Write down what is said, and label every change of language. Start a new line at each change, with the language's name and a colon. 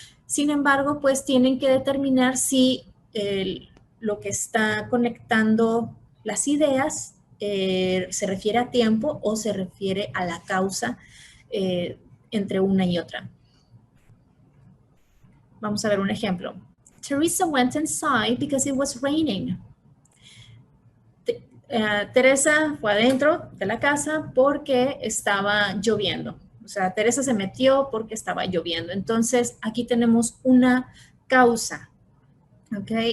Spanish: Sin embargo, pues tienen que determinar si lo que está conectando las ideas se refiere a tiempo o se refiere a la causa entre una y otra. Vamos a ver un ejemplo.
English: Teresa went inside because it was raining.
Spanish: Teresa fue adentro de la casa porque estaba lloviendo. O sea, Teresa se metió porque estaba lloviendo. Entonces, aquí tenemos una causa. ¿Ok?